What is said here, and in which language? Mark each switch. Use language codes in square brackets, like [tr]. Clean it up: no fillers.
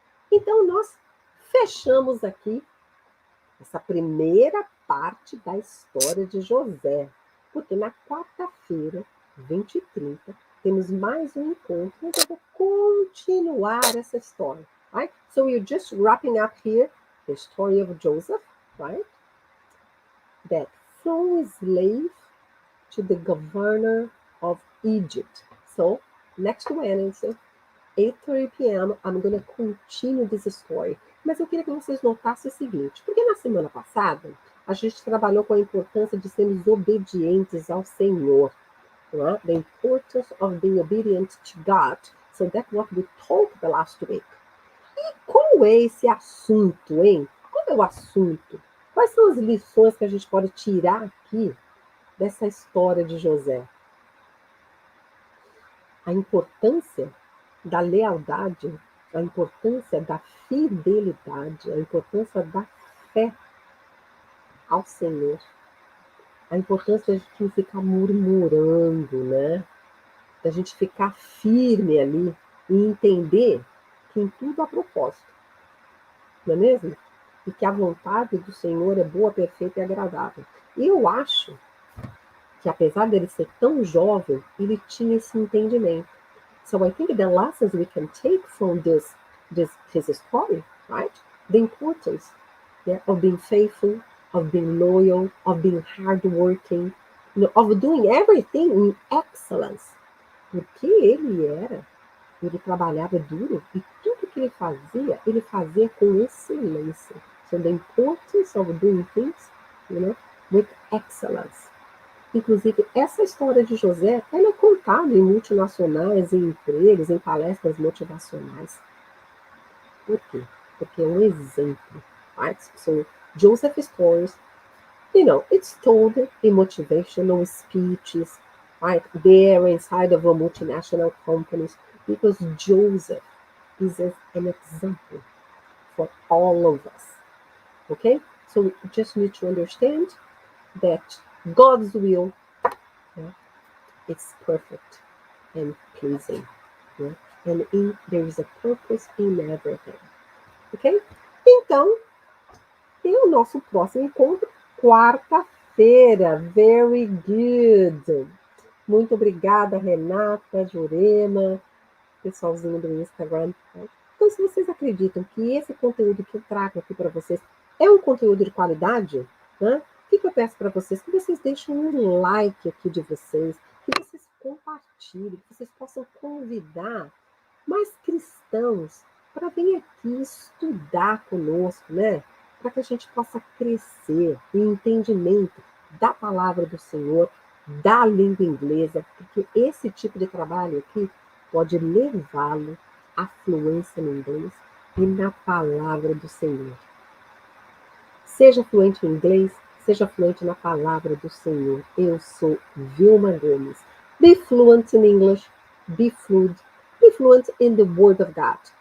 [pt] Então, nós fechamos aqui essa primeira parte da história de José, porque na quarta-feira, 20 e 30, temos mais um encontro, onde eu vou continuar essa história. [en] Right? So we're just wrapping up here the story of Joseph, right? That from a slave to the governor of Egypt. So next Wednesday, 8:30 p.m., I'm going to continue this story. [pt] Mas eu queria que vocês notassem o seguinte, porque na semana passada, a gente trabalhou com a importância de sermos obedientes ao Senhor. [en] Right? The importance of being obedient to God. So that's what we talked the last week. [pt] E qual é esse assunto, hein? Qual é o assunto? Quais são as lições que a gente pode tirar aqui dessa história de José? A importância da lealdade, a importância da fidelidade, a importância da fé ao Senhor, a importância da gente não ficar murmurando, né? Da gente ficar firme ali e entender que em tudo há propósito, não é mesmo? E que a vontade do Senhor é boa, perfeita e agradável. E eu acho que apesar dele ser tão jovem, ele tinha esse entendimento. [en] So I think the lessons we can take from his story, right? The importance, yeah, of being faithful, of being loyal, of being hardworking, of doing everything in excellence. [pt] Porque ele trabalhava duro e tudo que ele fazia com excelência. [en] So the importance of doing things, with excellence. [pt] Inclusive, essa história de José, ela é contada em multinacionais, em empregos, em palestras motivacionais. Por quê? Porque é um exemplo. [en] Right? So, Joseph's stories, it's told in motivational speeches, right? There inside of a multinational companies, because Joseph is an example for all of us. Okay? So we just need to understand that God's will, yeah, is perfect and pleasing. Yeah? And there is a purpose in everything. Ok? [pt] Então, tem o nosso próximo encontro, quarta-feira. [en] Very good. [pt] Muito obrigada, Renata, Jurema, pessoalzinho do Instagram. Então, se vocês acreditam que esse conteúdo que eu trago aqui para vocês é um conteúdo de qualidade, né? O que eu peço para vocês? Que vocês deixem um like aqui de vocês, que vocês compartilhem, que vocês possam convidar mais cristãos para vir aqui estudar conosco, né? Para que a gente possa crescer em entendimento da palavra do Senhor, da língua inglesa, porque esse tipo de trabalho aqui pode levá-lo à fluência no inglês e na palavra do Senhor. Seja fluente em inglês, seja fluente na palavra do Senhor. Eu sou Vilma Gomes. [en] Be fluent in English, be fluent in the Word of God.